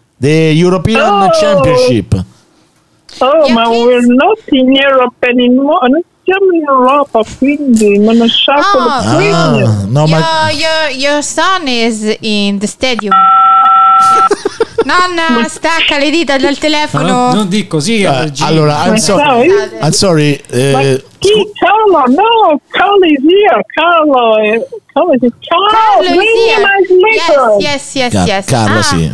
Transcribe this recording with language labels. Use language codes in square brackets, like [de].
[en] The European Championship. Oh, yeah, ma please. We're not in Europe anymore. [it] Non siamo in Europa, quindi non è sciocco. [en] Oh, no, your son is in the stadium. [it] Nonna, stacca le dita dal telefono. Ah, non dico così. [en] Allora, I'm sorry. Carlo, no, Carlo is here. Carlo is here. Yes. Carlo, ah,